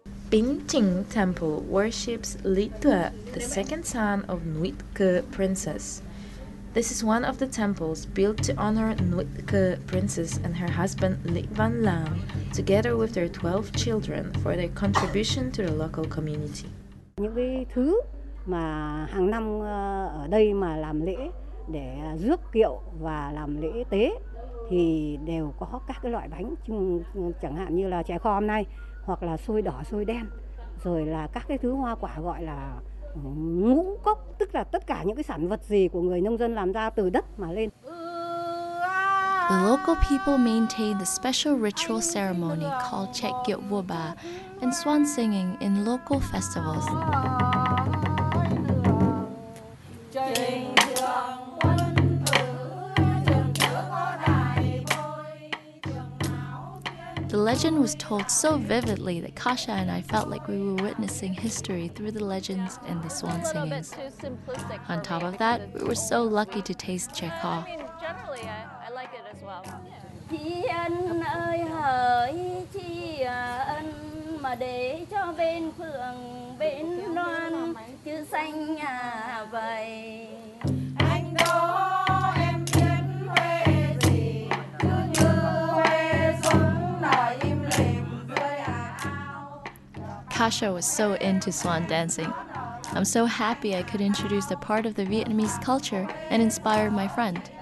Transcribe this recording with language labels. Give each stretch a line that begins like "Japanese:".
English: Bingting Temple worships Lý Tuệ, the second son of Nuit Ke Princess. This is one of the temples built to honor Nuit Ke Princess and her husband Lý Văn Lam, together with their 12 children, for their contribution to the local community.
Vietnamese: Những cái thứ mà hàng năm ở đây mà làm lễ để rước kiệu và làm lễ tế thì đều có các cái loại bánh, chẳng hạn như là chè kho hôm nay, hoặc là xôi đỏ, xôi đen, rồi là các cái thứ hoa quả gọi là ngũ cốc, tức là tất cả những cái sản vật gì của người nông dân làm ra từ đất mà lên.
English: The local people maintain the special ritual ceremony called Chek Kiệu Vua Bà and swan singing in local festivals. The legend was told so vividly that Kasha and I felt like we were witnessing history through the legends and the swan singings. On top of that, we were so lucky to taste chè kho. Generally, I like it as well.
Vietnamese: Chị ân ơi hỡi chị ân mà để cho bên phượng bên loan chữ xanh vậy. Anh đó em biết Huế gì cứ như Huế sống nở im lìm dưới áo.
English: Kasha was so into swan dancing. I'm so happy I could introduce a part of the Vietnamese culture and inspire my friend.